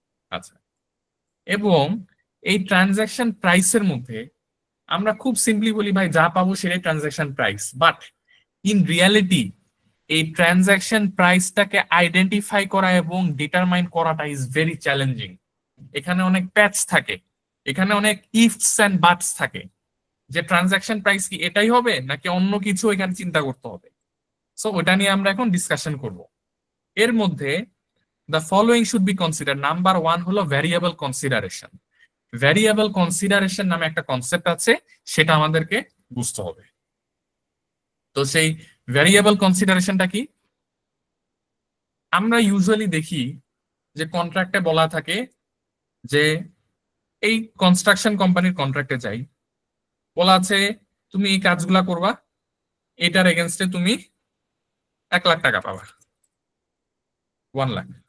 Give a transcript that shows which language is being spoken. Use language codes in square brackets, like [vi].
[bn] আচ্ছা, এবং এই ট্রানজাকশন প্রাইসের মধ্যে আমরা খুব সিম্পলি বলি ভাই যা পাবো সেটাই transaction price, but in reality এই ট্রানজাকশন প্রাইসটাকে আইডেন্টিফাই করা এবং ডিটারমাইন করাটা [en] Is very challenging. [bn] এখানে অনেক প্যাচ থাকে, এখানে অনেক ইফস এন্ড বাটস থাকে, যে ট্রানজাকশন প্রাইস কি এটাই হবে নাকি অন্য কিছু এখানে চিন্তা করতে হবে। সো ওটা নিয়ে আমরা এখন ডিসকাশন করব। এর মধ্যে [en] the following should be considered. [bn] Number 1 হলো ভ্যারিয়েবল কনসিডারেশন। ভ্যারিয়েবল কনসিডারেশন নামে একটা কনসেপ্ট আছে, সেটা আমাদেরকে বুঝতে হবে। তো সেই ভ্যারিয়েবল কনসিডারেশনটা কি? আমরা ইউজুয়ালি দেখি যে কন্ট্রাক্টে বলা থাকে যে এই কনস্ট্রাকশন কোম্পানির কন্ট্রাক্টে যাই, বলা আছে তুমি এই কাজগুলা করবা, এটার এগেনস্টে তুমি 1 লাখ টাকা পাবা, 1 লাখ।